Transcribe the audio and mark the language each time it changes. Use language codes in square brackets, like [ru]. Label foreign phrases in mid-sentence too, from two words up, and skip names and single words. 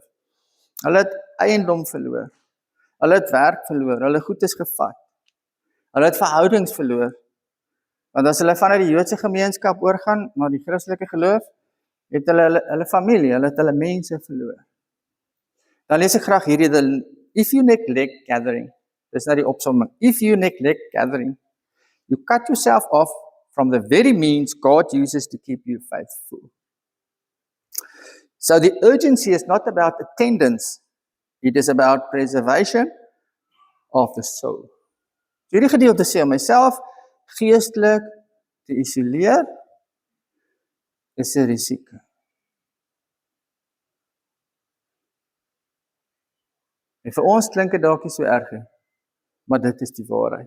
[af] Hulle het eiendom verloor. Hulle het werk verloor. Hulle goed is gevat. Hulle het verhoudings verloor. Want as hulle vanuit die Joodse gemeenskap oorgaan na die Christelike geloof, het hulle familie, hulle het hulle mense verloor. Dan lees ek graag hierdie, [en] if you neglect gathering, [af] dis nou die opsomming, [en] if you neglect gathering, you cut yourself off from the very means God uses to keep you faithful. So the urgency is not about attendance, it is about preservation of the soul. [af] Hierdie gedeelte sê om myself geestelik te isoleer is 'n risiko. En vir ons klink dit dalk nie so erg nie, maar dit is die waarheid.